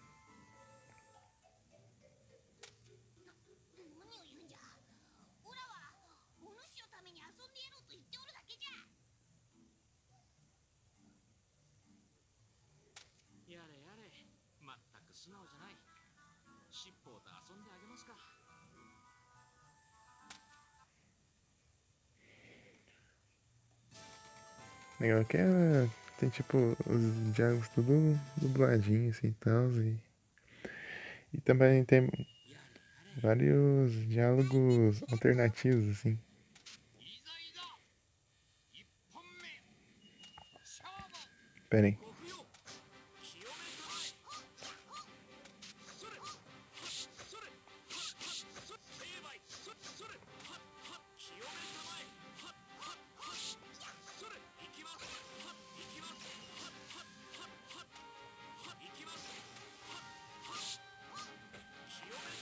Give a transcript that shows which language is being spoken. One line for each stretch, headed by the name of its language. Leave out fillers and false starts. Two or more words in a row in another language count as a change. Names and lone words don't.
Japanese: 何を言うんじゃオラはお主のために遊んでやろうと言っておるだけじゃやれやれまったく素直じゃない尻尾と遊んであげますか
Portuguese: Legal que tem tipo os diálogos tudo dubladinho assim e tal. E também tem vários diálogos alternativos assim.
Japanese: いざいざ一本目勝負
Portuguese: Pera aí.
Japanese: ご不要清めたまえそれそれ成敗それ清めたまえそれ行きます行きます行きます清